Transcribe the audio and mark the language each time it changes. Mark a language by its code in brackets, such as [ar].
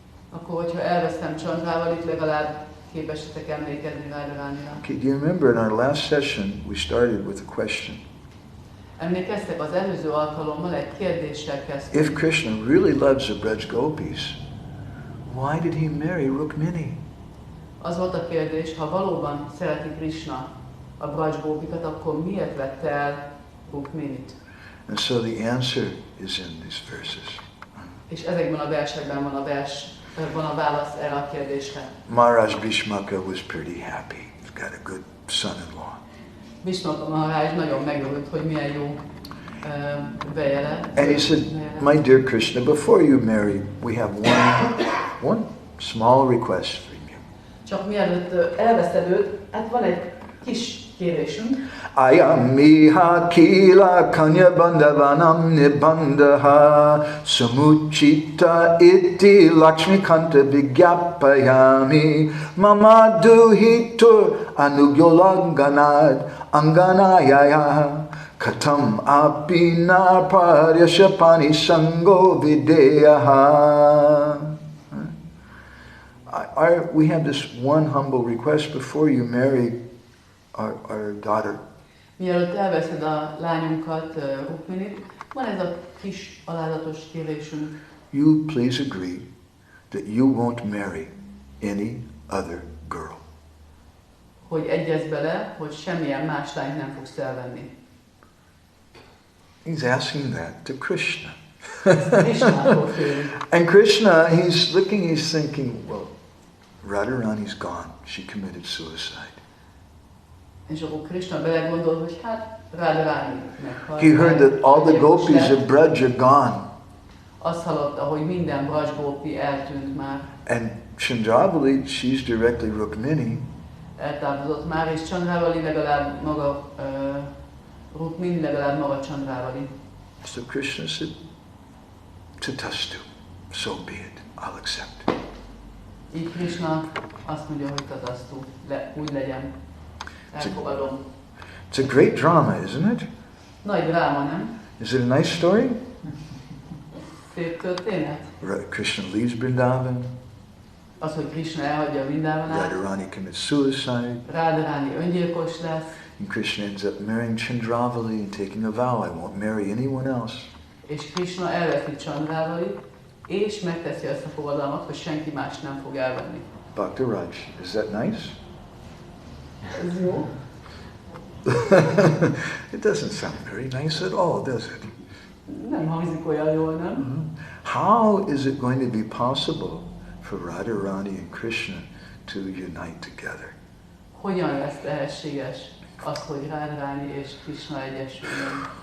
[hu] Akkor, hogyha elvesztem Chandrávalit, legalább képesítek emlékezni Radharánira. [en] Okay, do you remember in our last session we started with a question? [hu] Emlékeztek, az előző alkalommal egy kérdéssel kezdtünk. [en] If Krishna really loves the Braj gopis, why did he marry Rukmini? [hu] Az volt a kérdés, ha valóban szereti Krishna a Braj gópikat, akkor miért vette el Rukminit? [en] And so the answer is in these verses. [hu] És ezekben a versekben van a válasz erre a kérdésre. [en] Maharaj Bhishmaka was pretty happy. He's got a good son-in-law. [hu] Bhishmaka Maharaj nagyon megörült, hogy milyen jó vejele. [en] And he said, my dear Krishna, before you marry, we have one small request for you. [hu] Csak mielőtt elveszed őt, hát van egy kis kérésünk. [sa] Ayamiha kila kanya bandhavanam nibandaha samuchita iti lakshmikanta vigyapayami mama duhitur anugyolanganad anganayaya katam apina paryashapani sango videyaha. [en] We have this one humble request before you marry our daughter. [hu] Mielőtt elveszed a lányunkat, Rukminit, van ez a kis alázatos kérésünk. [en] You please agree that you won't marry any other girl. [hu] Hogy egyezz bele, hogy semmilyen más lányt nem fogsz elvenni. [en] He's asking that to Krishna. [hu] Krishnától félünk. [en] And Krishna, he's looking, he's thinking, well, Radharani's gone. She committed suicide. [hu] És akkor Krishna belegondol, hogy hát Radharani meghalt. [en] He heard that all the gopis of Braj are gone. [hu] Azt hallotta, hogy minden Braj gópi eltűnt már. [en] And Chandravali, she's directly Rukmini. [hu] Eltávozott már, és Chandravali legalább maga, Rukmini legalább maga Chandravali. [en] So Krishna said, Tatastu, so be it, I'll accept. [hu] Így Krishna azt mondja, hogy tatastu, úgy legyen. Elfogadom. [en] It's a great drama, isn't it? [hu] Nagy dráma, nem? [en] Is it a nice story? [hu] Szép történet. [en] Krishna leaves Vrindavan. [hu] Az, hogy Krishna elhagyja Vrindavanát, [en] Radharani commits suicide. [hu] Radharani öngyilkos lesz, [en] And Krishna ends up marrying Chandravali and taking a vow, I won't marry anyone else. [hu] és Krishna elveszi Chandrávalit, és megteszi azt a fogadalmat, hogy senki más nem fog elvenni. [en] Bhakti Raj, is that nice? [hu] Ez jó? [en] It doesn't sound very nice at all, does it? [hu] Nem hangzik olyan jól, nem? [en] How is it going to be possible for Radharani and Krishna to unite together? [hu] Hogyan lesz lehetséges az, hogy Radharani és Krishna egyesüljön?